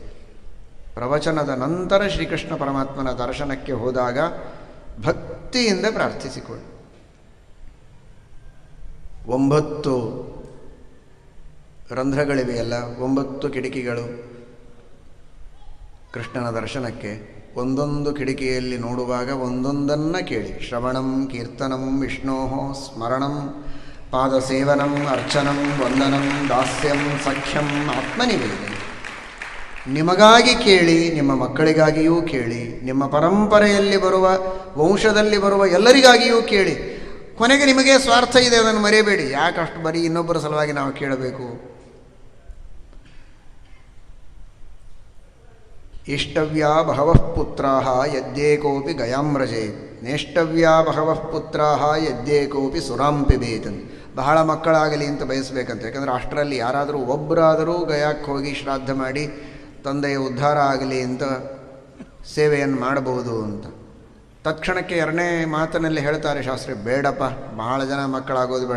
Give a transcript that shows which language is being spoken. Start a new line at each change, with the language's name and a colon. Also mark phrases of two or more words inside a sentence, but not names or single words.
Kannada: ಪ್ರವಚನದ ನಂತರ ಶ್ರೀಕೃಷ್ಣ ಪರಮಾತ್ಮನ ದರ್ಶನಕ್ಕೆ ಹೋದಾಗ ಭಕ್ತಿಯಿಂದ ಪ್ರಾರ್ಥಿಸಿಕೊಳ್ಳಿ. 9 ರಂಧ್ರಗಳಿವೆಯಲ್ಲ, 9 ಕಿಟಕಿಗಳು ಕೃಷ್ಣನ ದರ್ಶನಕ್ಕೆ. ಒಂದೊಂದು ಕಿಟಕಿಯಲ್ಲಿ ನೋಡುವಾಗ ಒಂದೊಂದನ್ನು ಕೇಳಿ.
Sanskrit: ಶ್ರವಣಂ ಕೀರ್ತನಂ ವಿಷ್ಣೋ ಸ್ಮರಣಂ ಪಾದಸೇವನಂ ಅರ್ಚನಂ ವಂದನಂ ದಾಸ್ಯಂ ಸಖ್ಯಂ ಆತ್ಮನಿವೇದನೆ.
Kannada: ನಿಮಗಾಗಿ ಕೇಳಿ, ನಿಮ್ಮ ಮಕ್ಕಳಿಗಾಗಿಯೂ ಕೇಳಿ, ನಿಮ್ಮ ಪರಂಪರೆಯಲ್ಲಿ ಬರುವ, ವಂಶದಲ್ಲಿ ಬರುವ ಎಲ್ಲರಿಗಾಗಿಯೂ ಕೇಳಿ. ಕೊನೆಗೆ ನಿಮಗೆ ಸ್ವಾರ್ಥ ಇದೆ, ಅದನ್ನು ಮರೆಯಬೇಡಿ. ಯಾಕಷ್ಟು ಬರೀ ಇನ್ನೊಬ್ಬರ ಸಲುವಾಗಿ ನಾವು ಕೇಳಬೇಕು?
Sanskrit: ಇಷ್ಟವ್ಯಾ ಬಹವಃ ಪುತ್ರಾಃ ಯದ್ಯೇಕೋಪಿ ಗಯಾಮ್ರಜೆ ನೇಷ್ಟವ್ಯಾ ಬಹವಃ ಪುತ್ರಾಃ ಯದ್ಯೇಕೋಪಿ ಸುರಾಂ ಪಿಬೇತ್.
Kannada: ಬಹಳ ಮಕ್ಕಳಾಗಲಿ ಅಂತ ಬಯಸಬೇಕಂತ. ಯಾಕಂದರೆ ಅಷ್ಟರಲ್ಲಿ ಯಾರಾದರೂ ಒಬ್ಬರಾದರೂ ಗಯಾಕ್ಕೆ ಹೋಗಿ ಶ್ರಾದ್ದ ಮಾಡಿ ತಂದೆಯ ಉದ್ಧಾರ ಆಗಲಿ ಅಂತ ಸೇವೆಯನ್ನು ಮಾಡಬಹುದು ಅಂತ. ತಕ್ಷಣಕ್ಕೆ 2ನೇ ಮಾತಿನಲ್ಲಿ ಹೇಳ್ತಾರೆ ಶಾಸ್ತ್ರಿ, ಬೇಡಪ್ಪ, ಬಹಳ ಜನ ಮಕ್ಕಳಾಗೋದು ಬೇಡ.